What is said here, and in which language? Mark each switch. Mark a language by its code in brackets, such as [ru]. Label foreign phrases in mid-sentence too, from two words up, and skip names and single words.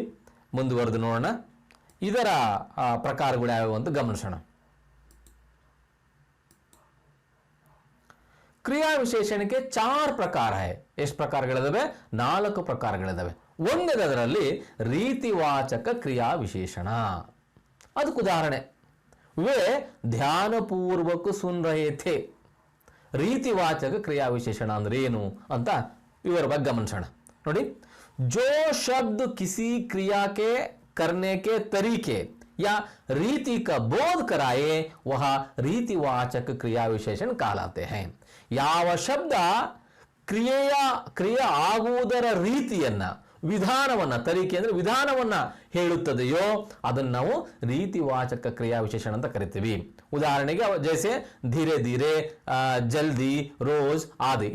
[kn] ಮುಂದುವರೆದು ನೋಡೋಣ, ಇದರ ಪ್ರಕಾರಗಳು ಯಾವ್ಯಾವು ಅಂತ ಗಮನಿಸೋಣ. ಕ್ರಿಯಾ ವಿಶೇಷಣಕ್ಕೆ 4 ಪ್ರಕಾರ है. ಎಷ್ಟು ಪ್ರಕಾರಗಳಿದಾವೆ? 4 ಪ್ರಕಾರಗಳಿದಾವೆ. ಒಂದರಲ್ಲಿ ರೀತಿವಾಚಕ ಕ್ರಿಯಾ ವಿಶೇಷಣ. ಅದಕ್ಕೆ ಉದಾಹರಣೆ, [hi] वे ध्यानपूर्वक सुन रहे थे. [kn] ರೀತಿವಾಚಕ ಕ್ರಿಯಾ ವಿಶೇಷಣ ಅಂದ್ರೆ ಏನು ಅಂತ ವಿವರವಾಗಿ ಗಮನಿಸೋಣ. ನೋಡಿ, [hi] जो शब्द किसी क्रिया के करने के तरीके या रीति का बोध कराए वह रीतिवाचक क्रिया विशेषण कहलाते हैं. [kn] ಯಾವ ಶಬ್ದ ಕ್ರಿಯೆ ಆಗುವುದರ ರೀತಿಯನ್ನ, ವಿಧಾನವನ್ನ, ತರೀಕೆ ಅಂದ್ರೆ ವಿಧಾನವನ್ನ ಹೇಳುತ್ತದೆಯೋ ಅದನ್ನು ನಾವು ರೀತಿವಾಚಕ ಕ್ರಿಯಾ ವಿಶೇಷಣ ಅಂತ ಕರಿತೀವಿ. ಉದಾಹರಣೆಗೆ [hi] जैसे धीरे धीरे, जल्दी, रोज़ [kn] ಆದಿ.